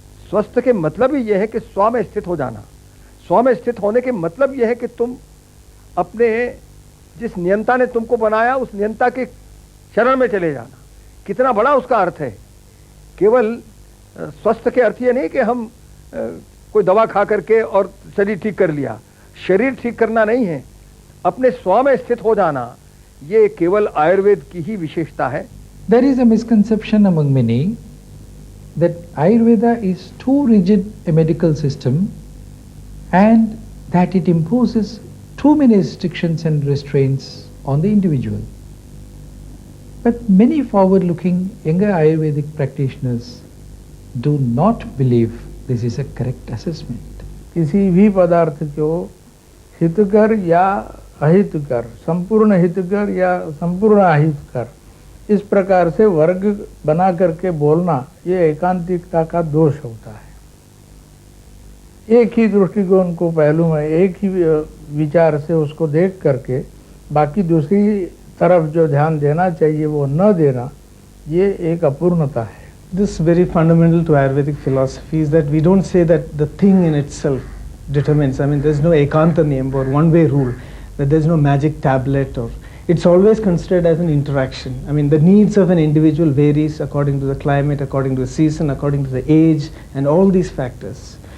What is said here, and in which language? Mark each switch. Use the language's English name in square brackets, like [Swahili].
[Hindi] स्वस्थ के मतलब ही यह है कि स्व में स्थित हो जाना। स्व में स्थित होने के मतलब यह है कि तुम अपने जिस नियंता ने तुमको बनाया उस नियंता के शरण में चले जाना। कितना बड़ा उसका अर्थ है। केवल स्वस्थ के अर्थ ये नहीं कि हम कोई दवा खा करके और शरीर ठीक कर लिया। शरीर ठीक करना नहीं है, अपने स्व में स्थित हो जाना, ये केवल आयुर्वेद की ही विशेषता है। [English] There is a misconception among many that Ayurveda is too rigid a medical system and that it imposes too many restrictions and restraints on the individual. But many forward-looking younger Ayurvedic practitioners do not believe this is a correct assessment. [Hindi] किसी भी पदार्थ को हितकर या अहितकर, संपूर्ण हितकर या संपूर्ण अहितकर, इस प्रकार से वर्ग बना करके बोलना ये एकांतिकता का दोष होता है। एक ही दृष्टिकोण को पहलू में एक ही विचार से उसको देख करके बाकी दूसरी तरफ जो ध्यान देना चाहिए वो न देना, ये एक अपूर्णता है। [English] This very fundamental to Ayurvedic philosophy is that we don't say that the thing in itself determines. I mean, there's no ekanta name or one-way rule, that there's no magic tablet, or it's always considered as an interaction. I mean, the needs of an individual varies according to the climate, according to the season, according to the age, and all these factors.